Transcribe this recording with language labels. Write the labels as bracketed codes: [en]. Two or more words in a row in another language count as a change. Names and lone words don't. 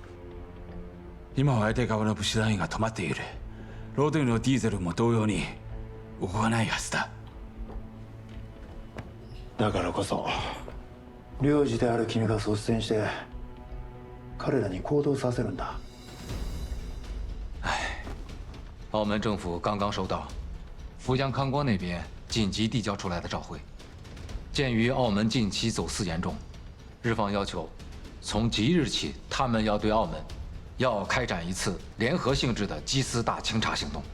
[ja] 今は相手側の物資ラインが止まっている。ロードリのディーゼルも同様に動かないはずだ。だからこそ領事である君が率先して彼らに行動させるんだ。 [zh] 澳门政府刚刚收到福江康光那边紧急递交出来的照会，鉴于澳门近期走私严重，日方要求从即日起，他们要对澳门要开展一次联合性质的缉私大清查行动。